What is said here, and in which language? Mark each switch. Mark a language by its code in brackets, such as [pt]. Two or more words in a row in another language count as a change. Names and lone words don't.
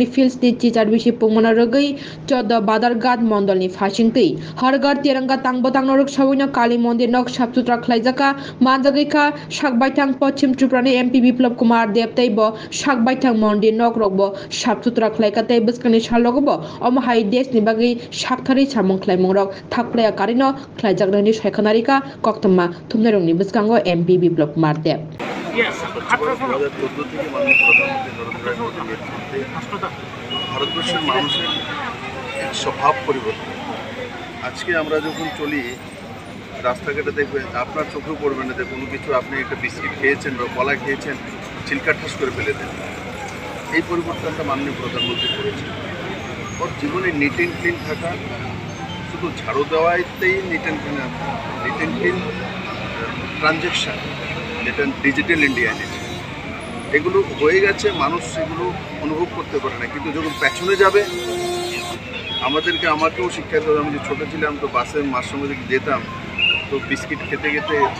[trp] Fields di Chichar Bishi Pumona Rugi Chodo Badargat Mondolni Fashingti Hargar Tiranga Tangbatang Noruk Shawina Kali Mondir Nok Shapsutra Klaizaka Manjagika Shakbaitang Pochim Chuprani MP Biplop Kumar Deptebo Shakbaitang Mondir Nok Rogbo Shapsutra Klaikate Biskani Shalogobo Omahai Des Nibagi Shaktari Chamong Klemorok Takplaya Karino Klajak Rani Shekhanarika Koktama Tumnerungni Biskango MP Biplop Kumar Dep [bn] ভারতবর্ষের মানুষের স্বভাব পরিবর্তন আজকে আমরা যখন চলি রাস্তাঘাটে দেখবেন আপনার চোখেও পড়বে না যে কোনো কিছু আপনি একটা বিস্কিট খেয়েছেন বা কলা খেয়েছেন চিলকা ঠাস করে ফেলে দেন এই পরিবর্তনটা মাননীয় প্রধানমন্ত্রী করেছেন ওর জীবনে [en] neat and clean [bn] থাকা শুধু ঝাড়ু দেওয়াইতেই [en] neat and clean transaction [bn] যেটা ডিজিটাল ইন্ডিয়া এনেছে এগুলো হয়ে গেছে মানুষ সেগুলো অনুভব করতে পারে না কিন্তু যখন পেছনে যাবে আমাকেও শিক্ষা দিতে আমি যে ছোটো ছিলাম তো বাসে মার সঙ্গে যেতাম তো বিস্কিট খেতে খেতে